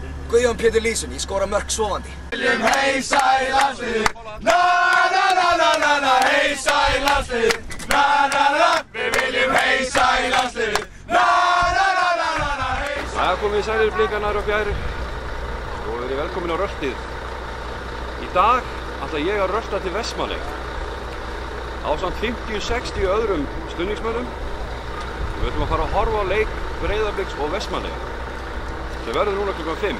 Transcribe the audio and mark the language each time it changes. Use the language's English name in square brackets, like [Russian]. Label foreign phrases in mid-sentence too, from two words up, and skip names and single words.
[Icelandic] Guðjón Pétur Lýðsson, ég skora mörk sofandi. Viljum heisa í landslið, na na na na na na, heisa í landslið, na na na, við viljum heisa í landslið, na na na na na na, heisa. Það komið sælir Blikarnar og fjærir og verið velkomin á röltið. Í dag ætla ég að rölta til Vestmannaeyja ásamt 50-60 öðrum stuðningsmönnum. Við ætlum að fara að horfa á leik Breiðabliks og Vestmannaeyja sem verður núna klukkan 5.